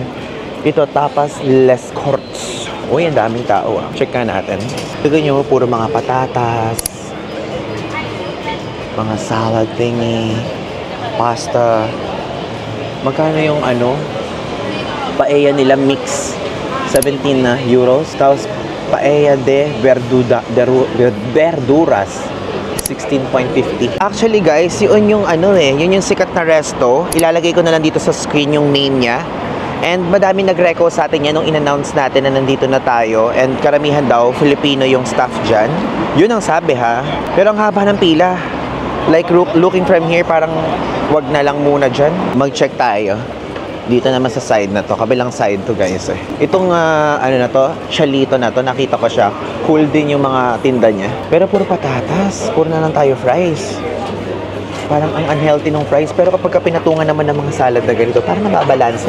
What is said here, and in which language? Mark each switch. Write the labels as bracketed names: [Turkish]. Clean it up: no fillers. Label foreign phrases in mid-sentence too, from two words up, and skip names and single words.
[Filipino] Ito, tapas Les Corts. Uy, ang daming tao ah. Check ka natin. Tignan nyo, puro mga patatas, mga [English] salad thingy, [Filipino] pasta. Magkano yung paella nila mix? 17 euros. Tapos paella de verduras, 16.50. Actually guys, yun yung yun yung sikat na resto. Ilalagay ko na lang dito sa screen yung name niya. And madami nag-reco sa atin yan nung in-announce natin na nandito na tayo. And karamihan daw, Filipino yung staff dyan. Yun ang sabi ha. Pero ang haba ng pila. [English] Like looking from here, [Filipino] parang wag na lang muna dyan. Mag-check tayo. Dito naman sa side na to. Kabilang side to guys eh. Itong na to, Chalito na to, nakita ko siya. Cool din yung mga tinda niya. Pero puro patatas. Puro na lang tayo fries. Parang ang unhealthy ng fries. Pero kapag pinatungan naman ng mga salad na ganito, parang nababalance eh.